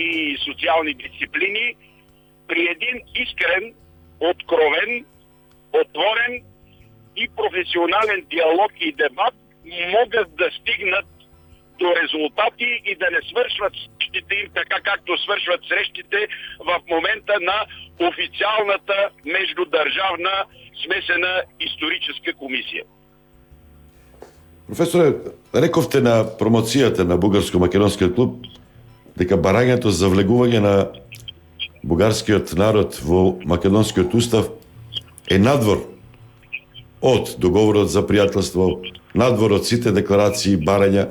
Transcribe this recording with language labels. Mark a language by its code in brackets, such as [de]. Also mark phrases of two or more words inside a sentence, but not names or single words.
[bg] и социални дисциплини, при един искрен, откровен, отворен и професионален диалог и дебат могат да стигнат до резултати и да не свършват срещите им така, както свършват срещите в момента на официалната междудържавна смесена историческа комисия. [mk] Професоре, рековте на промоцијата на Бугарско-македонскиот клуб дека барањето за влегување на бугарскиот народ во македонскиот устав е надвор од договорот за пријателство, надвор од сите декларации, барања.